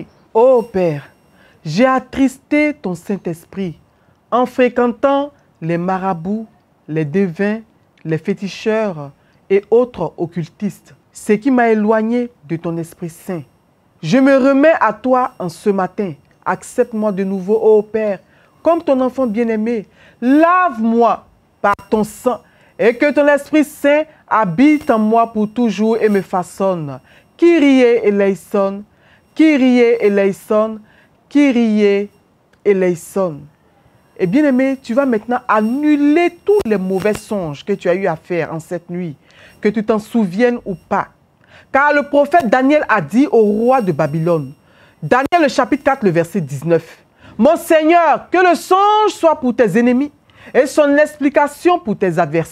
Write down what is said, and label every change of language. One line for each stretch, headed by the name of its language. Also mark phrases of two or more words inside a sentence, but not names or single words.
French: Oh Père, j'ai attristé ton Saint-Esprit en fréquentant les marabouts, les devins, les féticheurs et autres occultistes, ce qui m'a éloigné de ton Esprit Saint. Je me remets à toi en ce matin. Accepte-moi de nouveau, ô Père, comme ton enfant bien-aimé. Lave-moi par ton sang et que ton Esprit Saint habite en moi pour toujours et me façonne.
Greek: Κύριε ἐλέησον, Κύριε ἐλέησον, Κύριε ἐλέησον.
French: Et bien-aimé, tu vas maintenant annuler tous les mauvais songes que tu as eu à faire en cette nuit, que tu t'en souviennes ou pas. Car le prophète Daniel a dit au roi de Babylone, Daniel le chapitre 4, le verset 19, « Mon Seigneur, que le songe soit pour tes ennemis et son explication pour tes adversaires.